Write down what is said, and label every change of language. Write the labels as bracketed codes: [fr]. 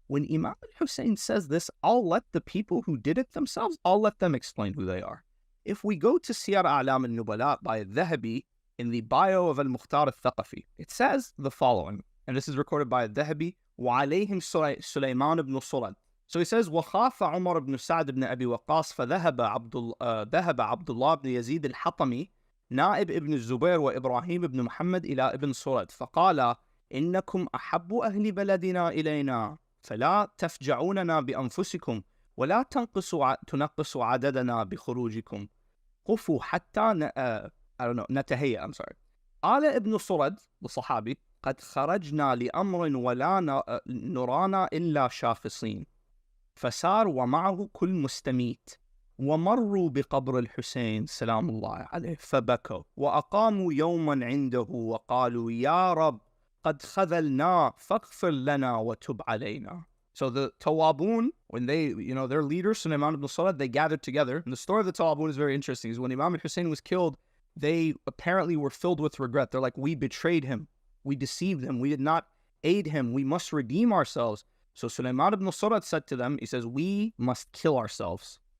[en] When Imam al-Husayn says this, I'll let the people who did it themselves, I'll let them explain who they are. If we go to Siyar A'lam al-Nubala by Dhahabi, in the bio of al-Mukhtar al-Thaqafi, it says the following, and this is recorded by Dhahabi, [ar] وَعَلَيْهِمْ [en] Sulayman ibn Surad. So he says, [ar] وَخَافَ عُمَرْ ibn Sa'd ibn Abi Waqqas فَذَهَبَ عبد الله بن يزيد الحطمي نائب ابن الزبير وإبراهيم بن محمد إلى ابن سرد فقال إنكم أحب أهل بلدنا إلينا فلا تفجعوننا بأنفسكم ولا تنقصوا عددنا بخروجكم قفوا حتى نتهيأ. قال ابن سرد الصحابي قد خرجنا لأمر ولا نرانا إلا شافصين فسار ومعه كل مستميت ومروا بقبر الحسين سلام الله عليه فبكوا وأقاموا يوما عنده وقالوا يا رب قد خذلنا فاغفر لنا وتب علينا. [en] So the Tawwabin, when they, their leader, Sulayman ibn Surad, they gathered together. And the story of the Tawwabin is very interesting. Is when Imam al-Husayn was killed, they apparently were filled with regret. They're like, we betrayed him. We deceived him. We did not aid him. We must redeem ourselves. So Sulayman ibn Surad said to them, he says, we must kill ourselves.